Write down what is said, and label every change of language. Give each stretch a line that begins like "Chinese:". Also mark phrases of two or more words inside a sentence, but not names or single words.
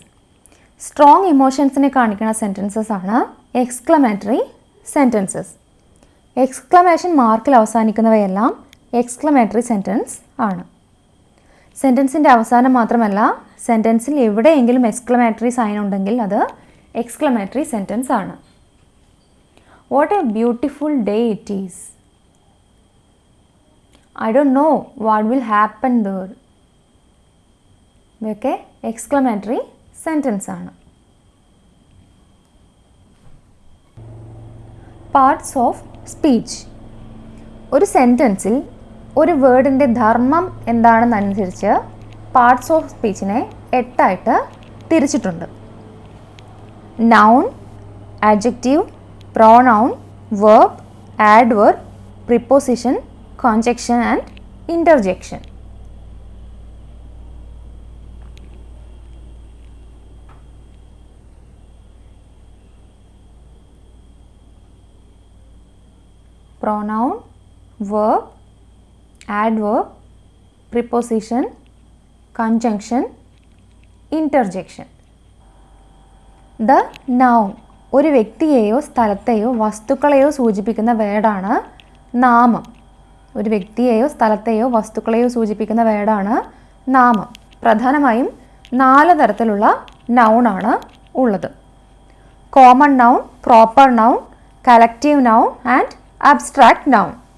English: strong emotions
Malayalam: കാണിക്കുന്ന സെൻറ്റൻസസ് ആണ്
English: exclamatory sentences. exclamation mark
Malayalam: അവസാനിക്കുന്നവയെല്ലാം
English: exclamatory sentence
Malayalam: ആണ്. സെൻറ്റൻസിൻ്റെ അവസാനം മാത്രമല്ല, സെൻറ്റൻസിൽ എവിടെയെങ്കിലും
English: exclamatory sign
Malayalam: ഉണ്ടെങ്കിൽ അത്
English: exclamatory sentence
Malayalam: ആണ്.
English: What a beautiful day it is. I don't know what will happen there.
Malayalam: ഇതൊക്കെ
English: exclamatory sentence
Malayalam: ആണ്.
English: Parts of speech.
Malayalam: ഒരു സെൻറ്റൻസിൽ ഒരു വേർഡിൻ്റെ ധർമ്മം എന്താണെന്നനുസരിച്ച്
English: parts of speech
Malayalam: 8 ആയിട്ട് തിരിച്ചിട്ടുണ്ട്.
English: noun, adjective, pronoun, verb, adverb, preposition, conjunction and interjection. Pronoun, verb, adverb, preposition, conjunction, interjection. The noun
Malayalam: ഒരു വ്യക്തിയെയോ സ്ഥലത്തെയോ വസ്തുക്കളെയോ സൂചിപ്പിക്കുന്ന വേർഡാണ് നാമം. ഒരു വ്യക്തിയെയോ സ്ഥലത്തെയോ വസ്തുക്കളെയോ സൂചിപ്പിക്കുന്ന വേർഡാണ് നാമം. പ്രധാനമായും 4 തരത്തിലുള്ള നൗണാണ് ഉള്ളത്.
English: common noun, proper noun, collective noun and abstract noun.